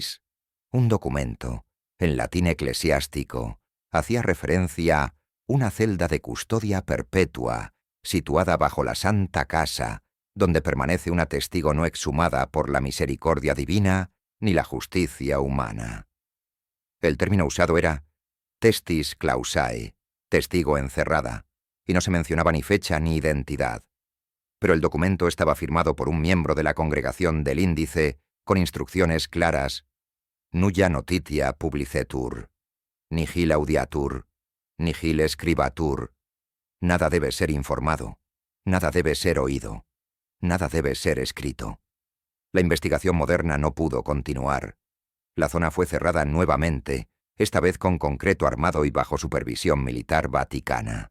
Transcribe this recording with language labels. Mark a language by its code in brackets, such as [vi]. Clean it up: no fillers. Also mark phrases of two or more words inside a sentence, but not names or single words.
[es] Un documento, en latín eclesiástico, hacía referencia a una celda de custodia perpetua, situada bajo la Santa Casa, donde permanece una testigo no exhumada por la misericordia divina ni la justicia humana. El término usado era [la] testis clausae, [es] testigo encerrada, y no se mencionaba ni fecha ni identidad. Pero el documento estaba firmado por un miembro de la congregación del índice con instrucciones claras: [la] nulla notitia publicetur, nihil audiatur, nihil scribatur. [es] Nada debe ser informado, nada debe ser oído, nada debe ser escrito. La investigación moderna no pudo continuar. La zona fue cerrada nuevamente, esta vez con concreto armado y bajo supervisión militar vaticana.